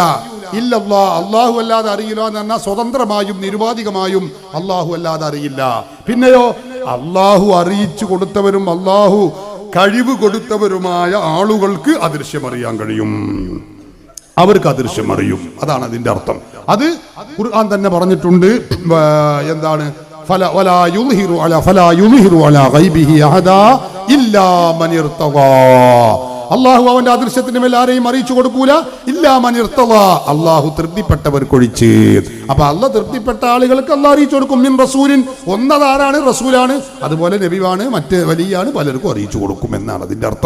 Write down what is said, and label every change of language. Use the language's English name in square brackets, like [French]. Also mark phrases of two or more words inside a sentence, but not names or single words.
[Malayalam] ഇല്ലല്ലാഹ്, അല്ലാഹു അല്ലാതെ അറിയില്ല എന്ന് പറഞ്ഞാൽ സ്വതന്ത്രമായും നിരുപാധികമായും അല്ലാഹു അല്ലാതെ അറിയില്ല. പിന്നെയോ അല്ലാഹു അറിയിച്ചു കൊടുത്തവരും അല്ലാഹു കഴിവ് കൊടുത്തവരുമായ ആളുകൾക്ക് അദൃശ്യമറിയാൻ കഴിയും. അവർക്ക് അദൃശ്യം അറിയും. അതാണ് അതിന്റെ അർത്ഥം. അത് ഖുർആൻ തന്നെ പറഞ്ഞിട്ടുണ്ട്. എന്താണ്? [Arabic] فلا يظهر على غيبه أحدا إلا من ارتضى. [Malayalam] അള്ളാഹു അവന്റെ അദൃശ്യത്തിന്റെ മേൽ ആരെയും അറിയിച്ചു കൊടുക്കൂല. [Arabic] إلا من ارتضى, [Malayalam] അള്ളാഹു തൃപ്തിപ്പെട്ടവർക്കൊഴിച്ച്. അപ്പൊ അള്ളാഹ് തൃപ്തിപ്പെട്ട ആളുകൾക്ക് അള്ളാഹ് അറിയിച്ചു കൊടുക്കും. [Arabic] من رسول, [Malayalam] ഒന്നതാരാണ്? റസൂലാണ്. അതുപോലെ നബിയാണ്, മറ്റ് വലിയാണ്, പലർക്കും അറിയിച്ചു കൊടുക്കും എന്നാണ് അതിന്റെ അർത്ഥം.